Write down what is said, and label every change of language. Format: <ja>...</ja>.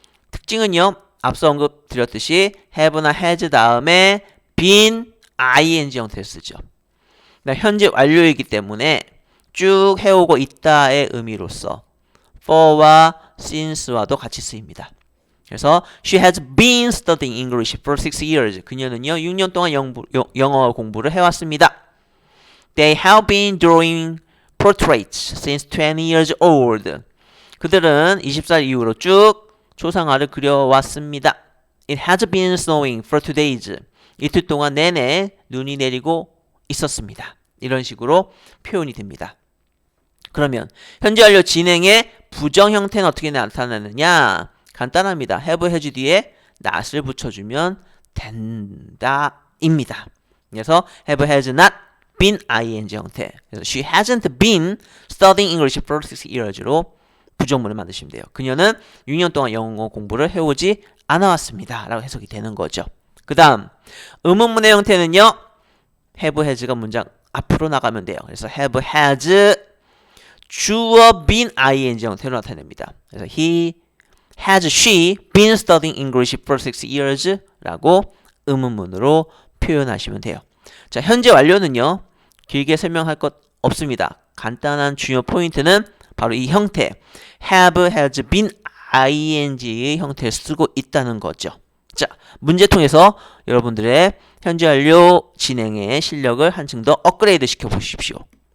<ko>특징은요, 앞서 언급드렸듯이 have나 has 다음에 been, ing 형태를 쓰죠. 현재 완료이기 때문에 쭉 해오고 있다의 의미로서 for와 since와도 같이 쓰입니다.</ko> <en>그래서 she has been studying English for 6 years.</en> <ko>그녀는요 6년 동안 영어 공부를 해왔습니다.</ko> <en>They have been drawing portraits since 20 years old.</en> <ko>그들은 20살 이후로 쭉 초상화를 그려왔습니다.</ko> <en>It has been snowing for 2 days.</en> <ko>이틀 동안 내내 눈이 내리고 있었습니다. 이런 식으로 표현이 됩니다. 그러면 현재 완료 진행의 부정 형태는 어떻게 나타나느냐? 간단합니다. have, has 뒤에 not을 붙여주면 된다입니다.</ko> <en>그래서 have, has not been ing 형태. 그래서 she hasn't been studying English for 6 years로</en> <ko>부정문을 만드시면 돼요. 그녀는 6년 동안 영어 공부를 해오지 않아왔습니다. 라고 해석이 되는 거죠. 그 다음 의문문의 형태는요. have, has가 문장 앞으로 나가면 돼요. 그래서 have, has 주어 been ing 형태로 나타냅니다.</ko> <en>그래서 she been studying English for 6 years</en> <ko>라고 의문문으로 표현하시면 돼요. 자, 현재 완료는요. 길게 설명할 것 없습니다. 간단한 중요 포인트는 바로 이 형태 have, has been ing의 형태를 쓰고 있다는 거죠. 자, 문제 통해서 여러분들의 현재 완료 진행의 실력을 한층 더 업그레이드 시켜 보십시오.</ko>